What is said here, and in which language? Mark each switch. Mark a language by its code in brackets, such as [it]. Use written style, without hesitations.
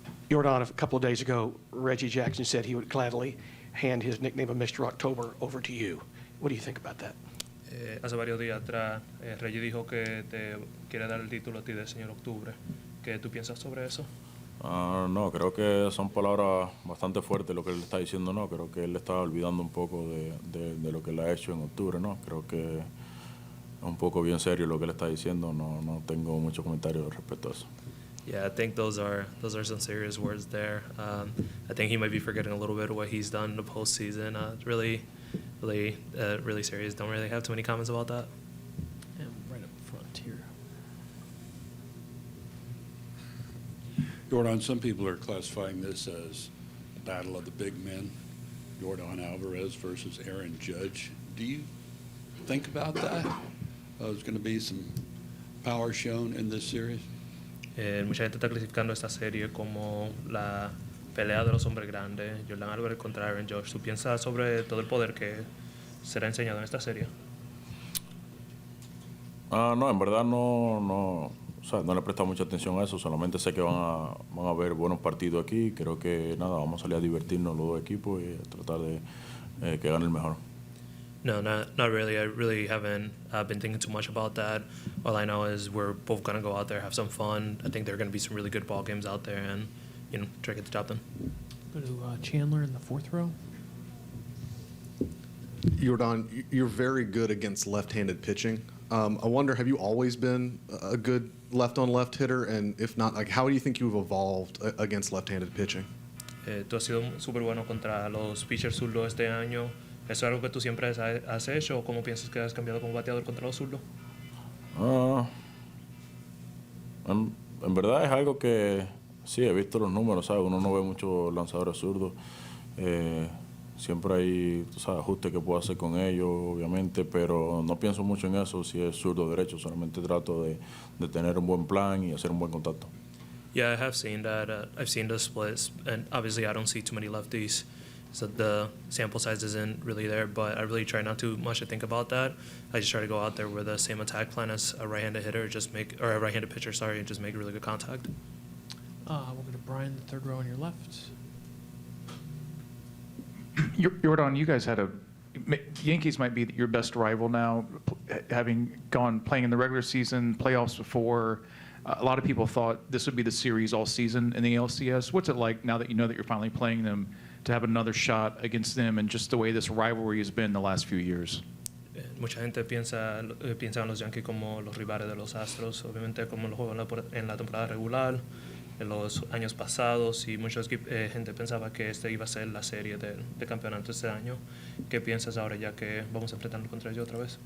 [en] Yordan, a couple of days ago, Reggie Jackson said he would gladly hand his nickname of Mr. October over to you. What do you think about that? [es] Hace varios días atrás, Reggie dijo que te quiere dar el título a ti de señor Octubre. ¿Qué tú piensas sobre eso? No, creo que son palabras bastante fuertes lo que él está diciendo, ¿no? Creo que él está olvidando un poco de lo que él ha hecho en octubre, ¿no? Creo que es un poco bien serio lo que él está diciendo, no tengo muchos comentarios respecto a eso. [en] Yeah, I think those are some serious words there. I think he might be forgetting a little bit of what he's done in the postseason. Really serious. Don't really have too many comments about that. And right up front here. Yordan, some people are classifying this as a battle of the big men, Yordan Álvarez versus Aaron Judge. Do you think about that? There's going to be some power shown in this series? [es] Mucha gente está clasificando esta serie como la pelea de los hombres grandes, Yordan Álvarez contra Aaron Judge. ¿Tú piensas sobre todo el poder que será enseñado en esta serie? No, en verdad no le he prestado mucha atención a eso, solamente sé que van a haber buenos partidos aquí. Creo que nada, vamos a salir a divertirnos los dos equipos y a tratar de que gane el mejor. [en] No, not really. I really haven't been thinking too much about that. All I know is we're both going to go out there, have some fun. I think there are going to be some really good ball games out there and, try to get the job done. Go to Chandler in the fourth row. Yordan, you're very good against left-handed pitching. I wonder, have you always been a good left-on-left hitter? And if not, like, how do you think you've evolved against left-handed pitching? [es] Tú has sido súper bueno contra los pitchers zurdos este año. ¿Eso es algo que tú siempre has hecho o cómo piensas que has cambiado como bateador contra los zurdos? En verdad es algo que sí, he visto los números, ¿sabes? Uno no ve muchos lanzadores zurdos. Siempre hay, ajustes que puedo hacer con ellos, obviamente, pero no pienso mucho en eso, si es zurdo o derecho. Solamente trato de tener un buen plan y hacer un buen contacto. [en] Yeah, I have seen that. I've seen the splits, and obviously I don't see too many lefties, so the sample size isn't really there, but I really try not too much to think about that. I just try to go out there with the same attack plan as a right-handed hitter, or a right-handed pitcher, and just make really good contact. We'll go to Brian, the third row on your left. Yordan, you guys had Yankees might be your best rival now, having playing in the regular season, playoffs before. A lot of people thought this would be the series all season in the ALCS. What's it like now that you know that you're finally playing them, to have another shot against them, and just the way this rivalry has been the last few years? [es] Mucha gente piensa en los Yankees como los rivales de los Astros, obviamente como los juegos en la temporada regular, en los años pasados, y mucha gente pensaba que este iba a ser la serie de campeonato este año. ¿Qué piensas ahora ya que vamos a enfrentarnos contra ellos otra vez?